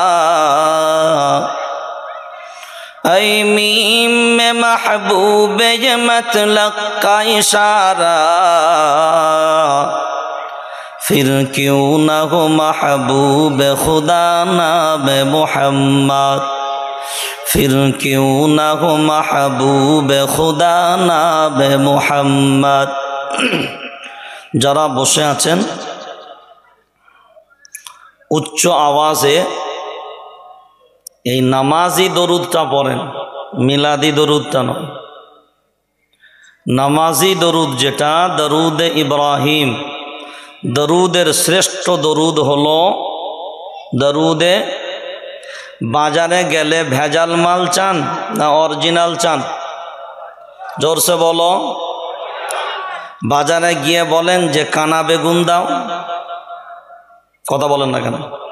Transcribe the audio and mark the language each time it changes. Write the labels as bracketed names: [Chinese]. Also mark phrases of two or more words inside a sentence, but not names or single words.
[Urdu] اے میم میں محبوب یہ مطلق کا اشارہ پھر کیوں نہ ہو محبوب خدا نام محمد پھر کیوں نہ ہو محبوب خدا نام محمد [Bangla] যারা বসে আছেন উচ্চ আওয়াজে এই নামাজি দরুদটা পড়েন মিলাদি দরুদটা নয় নামাজি দরুদ যেটা দরুদে ইব্রাহিম দরুদের শ্রেষ্ঠ দরুদ হলো দরুদে বাজারে গেলে ভেজাল মাল চান না অরিজিনাল চান জোরসে বলো বাজারে গিয়ে বলেন যে কানা বেগুন দাও কথা বলেন না কেন